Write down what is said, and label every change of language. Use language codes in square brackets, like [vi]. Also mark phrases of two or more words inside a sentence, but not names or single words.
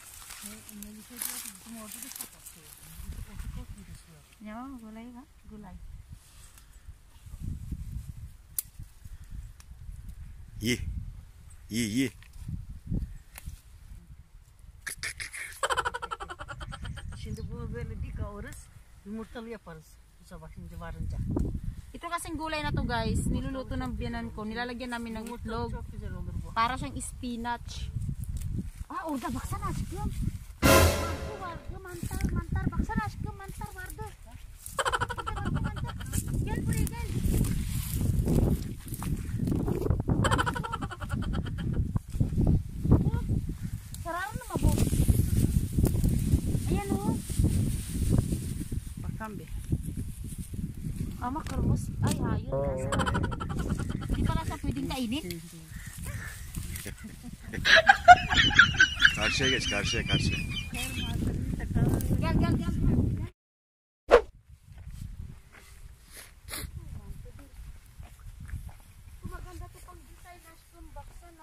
[tl] Yo, gulay ba? Gulay. Ye. [tr] Şimdi bu böyle dikavuruz, yumurtalı yaparız bu sabah şimdi varınca. [tl] Ito kasing gulay na to guys, niluluto ng biyanan ko. Nilalagyan namin ng itlog. [tr] Çok güzel olur bu. [tl] Para siyang spinach. [tr] Orada baksana aşkım. Mantar. Baksana aşkım, mantar vardı. Mantar. Gel buraya gel. Sararlı mı bu? [tl] Ayan o. [tr] Bakan bir. Ama kırmızı. Ay hayır. [tl] Hindi pala siya pwedeng kainin. [tr] Karşıya geç. Gel. [tl] Maganda to pang design [tr] aşkım, baksana.